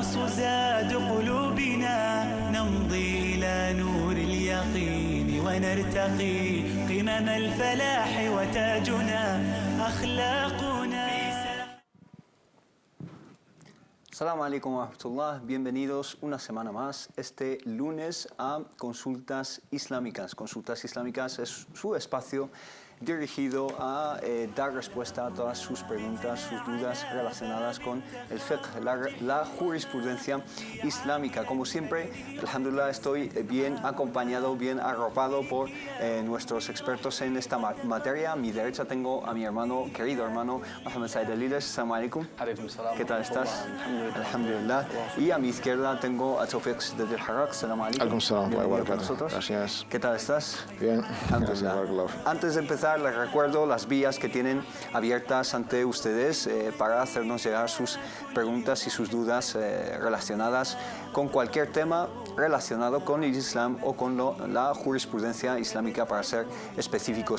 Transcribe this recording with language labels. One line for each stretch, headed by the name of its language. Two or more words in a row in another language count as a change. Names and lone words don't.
Arabic: زاد قلوبنا نمضي إلى نور اليقين ونرتقي قمم الفلاح وتاجنا أخلاقنا. السلام عليكم ورحمة الله,
Spanish: bienvenidos una semana más, este lunes a Consultas Islámicas. Consultas Islámicas es su espacio dirigido a dar respuesta a todas sus preguntas, sus dudas relacionadas con el fiqh, la jurisprudencia islámica. Como siempre, alhamdulillah, estoy bien acompañado, bien arropado por nuestros expertos en esta materia. A mi derecha tengo a mi hermano, querido hermano, Mohamed Said Aliles.
Arabic: السلام عليكم.
Spanish: ¿Qué tal estás? Alhamdulillah. Y a mi izquierda tengo a Tawfiq Siddad al-Harraq.
Arabic: السلام عليكم.
Spanish: Bienvenido con nosotros. Gracias. ¿Qué tal estás? Bien. Alhamdulillah. Antes de empezar, les recuerdo las vías que tienen abiertas ante ustedes para hacernos llegar sus preguntas y sus dudas relacionadas con cualquier tema relacionado con el Islam o con la jurisprudencia islámica, para ser específicos.